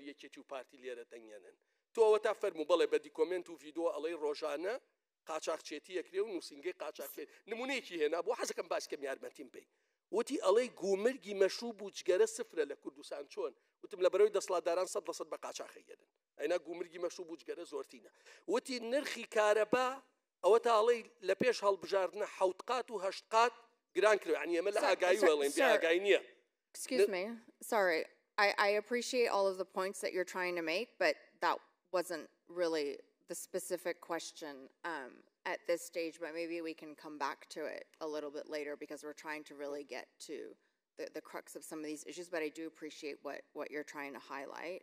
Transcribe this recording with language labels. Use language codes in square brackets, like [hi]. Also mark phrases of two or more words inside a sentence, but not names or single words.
[ckb] یەکێتی و پارتی لێرە دەنگێنن تۆ ئەوە تا فەرموو بەڵێ بە دیکۆمنت و ڤیدۆ ئەڵەی ڕۆژانە قاچاقچێتی یەکرێ و نووسینگەی قاچاقچێت نمونەیەکی هێنا بۆ حەزەکەم باسکەم یارمەتیم بێ وتی ئەڵەی گومرگی مەشروب و جگەرە سفرە لە کوردستان چۆن وتم لە بەرەوەی دەسەڵاتداران 100% بە قاچاقەیەدن ئەینا گومرگی مەشروب و جگەرە زۆرتینە وتی نرخی کارەبا ئەوە تا ئەڵەی لە پێش هەڵبژاردنە 7 قات و 8 قات گران کرد يعني ئەمە لە ئاگایی وەڵێن بێ ئاگایی نییە. [en] Excuse me. Sorry. I appreciate all of the points that you're trying to make, but that wasn't really the specific question at this stage, but maybe we can come back to it a little bit later because we're trying to really get to the crux of some of these issues, but I do appreciate what you're trying to highlight.